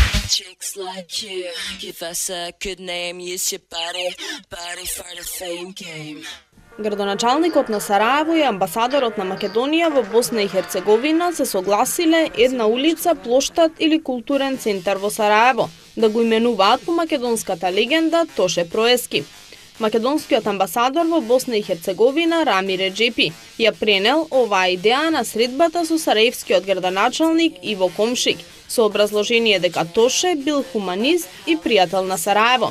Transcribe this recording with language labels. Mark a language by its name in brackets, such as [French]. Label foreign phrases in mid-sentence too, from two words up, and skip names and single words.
[English] chicks like you. If I said I could name, use your body for the fame game. [Macedonian] Градоначалникот на Сараево и амбасадорот на Македонија во Босна и Херцеговина се согласиле една улица, плоштад или културен центар во Сараево да го именуваат по македонската легенда Тоше Проески. Македонскиот амбасадор во Босна и Херцеговина Рами Реджепи ја пренел оваа идеја на средбата со сараевскиот градоначалник Иво Комшик со образложение дека Тоше бил хуманист и пријател на Сараево.